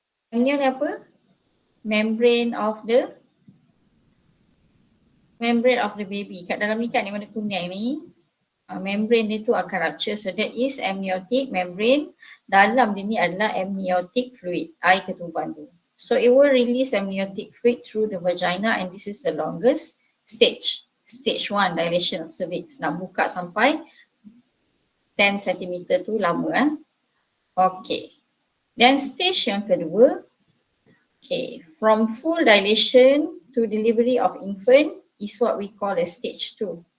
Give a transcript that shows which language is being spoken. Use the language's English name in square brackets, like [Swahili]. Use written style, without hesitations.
[Malay] Amnion apa? [English] Membrane of the baby. [Malay] Kat dalam ni kan ni warna kuning ni, membrane dia tu akan rupture. [English] So that is amniotic membrane. [Malay] Dalam dia ni adalah amniotic fluid, air ketuban tu. [English] So it will release amniotic fluid through the vagina, and this is the longest stage. Stage 1, dilation of cervix. [Malay] Nak buka sampai 10 cm tu lama. Okay. [English] Then stage [Malay] yang kedua, [English] okay, from full dilation to delivery of infant is what we call as stage 2.